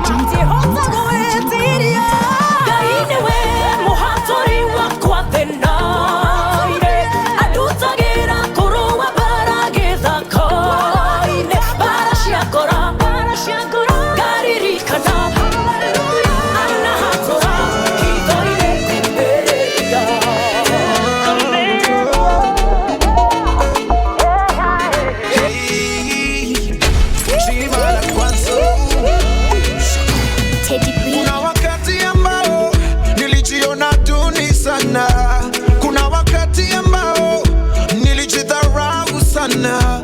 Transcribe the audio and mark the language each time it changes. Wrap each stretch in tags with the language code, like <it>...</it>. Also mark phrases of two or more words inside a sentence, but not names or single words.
<ki>Ngai nĩwe mũhatũri wakwa thĩna-inĩ, andutagĩra kũrũa mbara gĩthaka-inĩ. Mbara cia ngora ngaririkana, anahatũra hitho-inĩ kumĩrĩria.</ki> <sw>kuna wakati ambao nilijiona duni sana. Kuna wakati ambao nilijidharau sana.</sw>